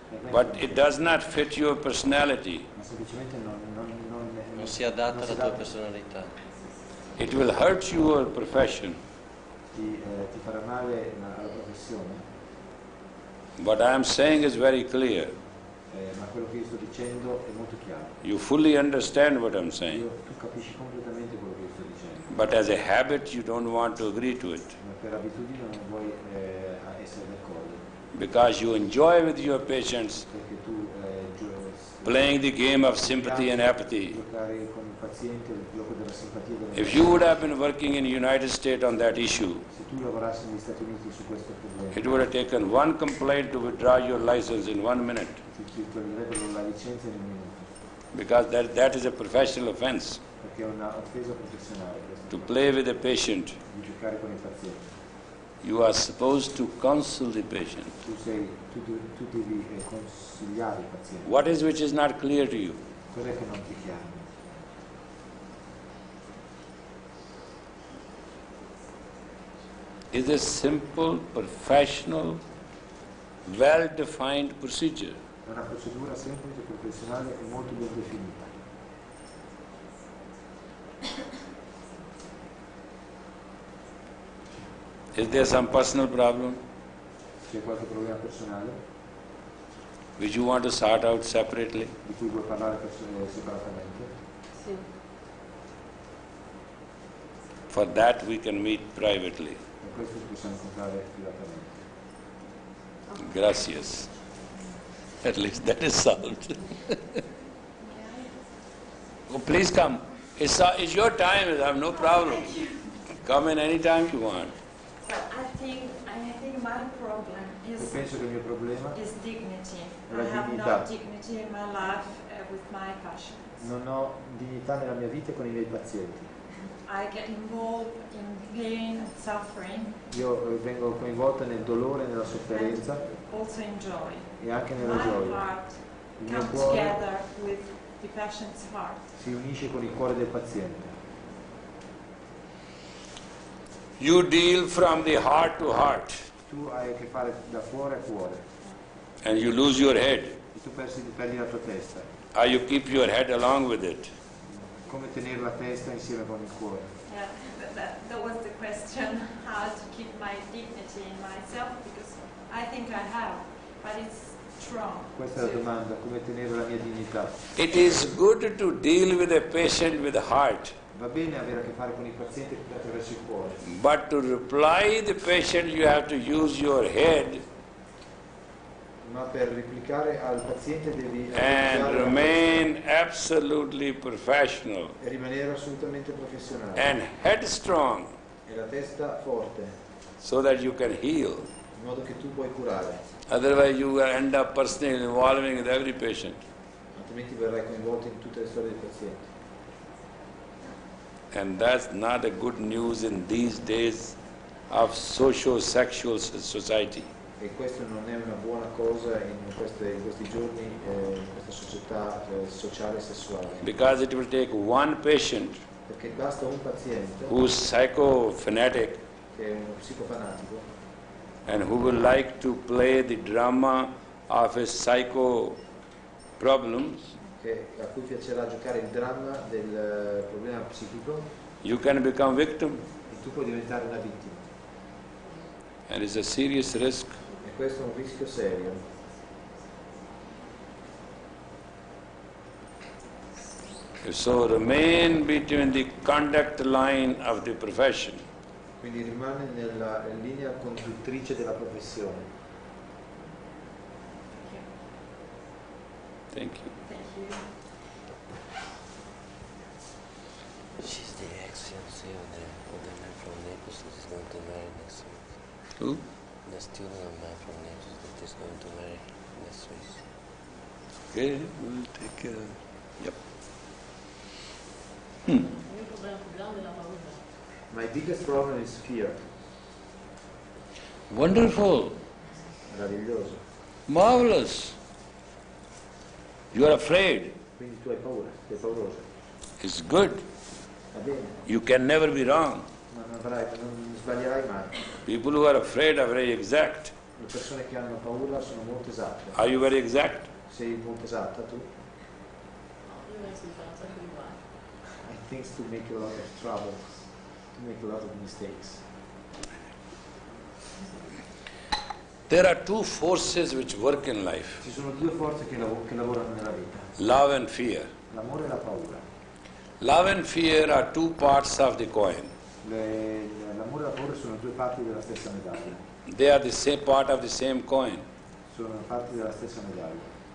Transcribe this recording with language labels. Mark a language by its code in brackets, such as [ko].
[en] but it does not fit your personality. [it] Ma semplicemente Non si adatta alla tua personalità. [en] It will hurt your profession. [it] ti farà male alla professione, [en] What I am saying is very clear. [it] ma quello che io sto dicendo è molto chiaro. [en] You fully understand what I'm saying. [it] Tu capisci completamente quello che io sto dicendo, [en] But as a habit, you don't want to agree to it. [it] ma per abitudine non vuoi essere d'accordo, [en] Because you enjoy with your patients [it] perché tu [en] playing the game of sympathy and apathy. [it] Giocare con il paziente il gioco della simpatia e della [en] If you would have been working in the United States on that issue, [it] Se tu lavorassi negli Stati Uniti su questo problema, [en] it would have taken one complaint to withdraw your license in 1 minute, [it] ti toglierebbero la licenza in un minuto, [en] because that is a professional offense. [it] perché è una offesa professionale [en] To [it] questo, [en] play with the patient, [it] di giocare con il paziente. [en] you are supposed to counsel the patient. [it] Tu devi consigliare il paziente. [en] What is which is not clear to you? [it] Cos'è che non ti è chiaro? [en] Is a simple, professional, well-defined procedure. [it] È una procedura semplice, professionale e molto ben definita. [en] Is there some personal problem [it] C'è qualche problema personale [en] which you want to sort out separately? [it] di cui vuoi parlare separatamente? Sì. [en] For that we can meet privately. [it] E questo possiamo incontrare privatamente. [es] Gracias. [en] At least that is solved. Oh, please come. It's your time. I have no problem. Come in any time you want. So I think my problem [it] Io [en] is [it] penso che il mio problema [en] dignity. [it] La [en] I have [it] dignità. [en] no dignity in my life with my patients. [it] non ho dignità nella mia vita con i miei pazienti. [en] I get involved in pain and suffering, [it] Io vengo coinvolta nel dolore e nella sofferenza [en] also in joy. [it] e anche nella [en] My [it] gioia. [en] heart [it] Il mio [en] comes [it] cuore [en] together with the patient's heart. [it] si unisce con il cuore del paziente. [en] You deal from the heart to heart [it] Tu hai a che fare da cuore a cuore [en] and you lose your head. [it] e tu perdi la tua testa. [en] Or you keep your head along with it. [it] Come tenere la testa insieme con il cuore? [en] Yeah, that was the question, how to keep my dignity in myself, because I think I have, but it's strong. [it] Questa è la domanda, come tenere la mia dignità. [en] It is good to deal with a patient with the heart, [it] Va bene avere a che fare con i pazienti attraverso il cuore, [en] but to reply the patient you have to use your head [it] ma per replicare al paziente devi [en] and [it] applicare [en] remain absolutely professional [it] e rimanere assolutamente professionale [en] and headstrong [it] e la testa forte, [en] so that you can heal. [it] in modo che tu puoi curare, [en] Otherwise you will end up personally involving with every patient. [it] altrimenti verrai coinvolto in tutte le storie del paziente. [en] And that's not a good news in these days of socio-sexual society. [it] E questo non è una buona cosa in questi giorni, in questa società sociale e sessuale, [en] Because it will take one patient [it] perché basta un paziente [en] who's psychophonetic [it] che è uno psicofanatico [en] and who will like to play the drama of his psycho problems. [it] a cui piacerà giocare il dramma del problema psichico, [en] You can become victim, [it] e tu puoi diventare una vittima. [en] and it's a serious risk. [it] E questo è un rischio serio. [en] So remain between the conduct line of the profession. [it] Quindi rimane nella linea conduttrice della professione. [en] Thank you. Thank you. She's the ex-fiancée of the man from Naples that is going to marry next week. Who? The student of man from Naples that is going to marry next week. Okay, we'll take care of it. Yep. My biggest problem is fear. Wonderful. [it] Meraviglioso. [en] Marvelous. You are afraid. [it] Quindi tu hai paura, sei pauroso. [en] It's good. [it] Va bene, [en] You can never be wrong. [it] ma non sbaglierai mai. [en] People who are afraid are very exact. [it] Le persone che hanno paura sono molto esatte. [en] Are you very exact? [it] Sei molto esatta tu? [en] I think to make a lot of trouble, to make a lot of mistakes. There are two forces which work in life, [it] Ci sono due forze che lavorano nella vita, [en] love and fear. [it] l'amore e la paura. [en] Love and fear are two parts of the coin. [it] L'amore e la paura sono due parti della stessa medaglia. [en] They are the same part of the same coin. [it] Sono parti della stessa medaglia.